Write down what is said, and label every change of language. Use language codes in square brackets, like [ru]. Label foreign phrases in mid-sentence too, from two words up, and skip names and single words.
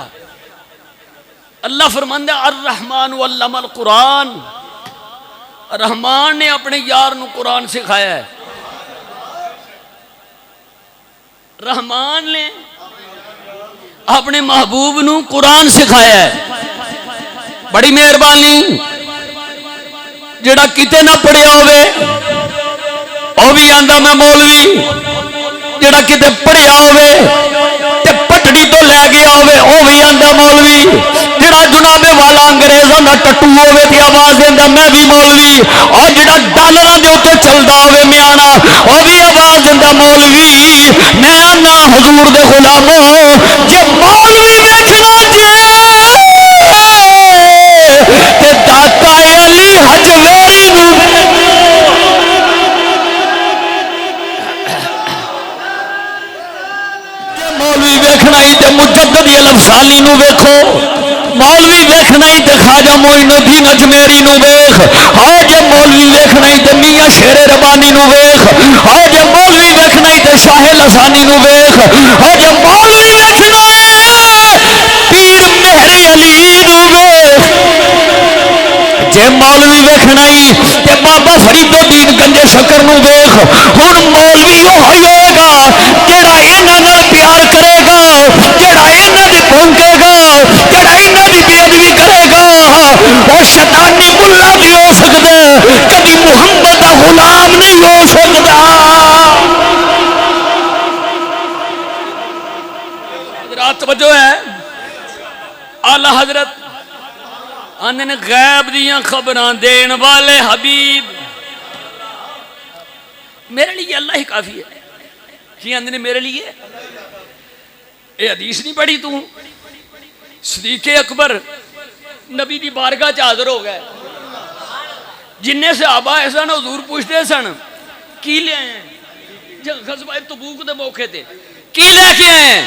[pa] اللہ فرماندا [ar] الرحمن علم القرآن، [pa] رحمان نے اپنے یار نو قرآن سکھایا ہے، رحمان نے اپنے محبوب نو قرآن سکھایا ہے۔ بڑی مہربانی، جڑا کتے نہ پڑھیا ہوئے وہ بھی آندا میں مولوی، جڑا کتے پڑھیا ہوئے تے پٹڑی تو لے گیا ہوئے وہ بھی آندا مولوی، جڑا جناب والا انگریزاں دا ٹٹو ہوئے تے آواز دیندا میں بھی مولوی، اور جڑا ڈالراں دے اوتے چلدا ہوئے میاں وہ بھی آواز دیندا مولوی۔ میں آنا حضور دے غلاموں، جے مولوی ویکھنا تے داتا علی حجویری نو مولوی ویکھنا ہی تے مجدد الافسانی نو ویکھو، مولوی ویکھنا ہی تے خواجہ معین الدین اجمیری نو ویکھ، اور جے مولوی ویکھنا ہی تے میاں شیر ربانی نو ویکھ، اور جے مولوی ویکھنا ہی تے شاہ لسانی نو ویکھ، اور جے مولوی ویکھنا ہے پیر مہر علی نو ویکھ، جے مولوی ویکھنا ہی تے بابا فرید الدین گنج شکر نو ویکھ۔ ہن مولوی وہ ہوئے گا جڑا انہاں نال پیار کرے گا، جڑا انہاں دی بھونکے گا، جڑا انہاں دی بے ادبی کرے گا، وہ شیطانی ملا بھی ہو سکدا ہے، کبھی محمد دا غلام نہیں ہو سکدا۔ حضرات توجہ ہے، اعلی حضرت آندے غیب دیاں خبراں دین والے حبیب، [ur] میرے لیے اللہ ہی کافی ہے۔ [pa] کی آندے میرے لیے اے حدیث نہیں پڑھی تو؟ صدیق اکبر نبی دی بارگاہ چ حاضر ہو گئے، جننے صحابہ ایسا حضور پوچھتے سن کی لے آئے ہیں غزوہ تبوک دے موقع تے، کی لے کے آئے ہیں؟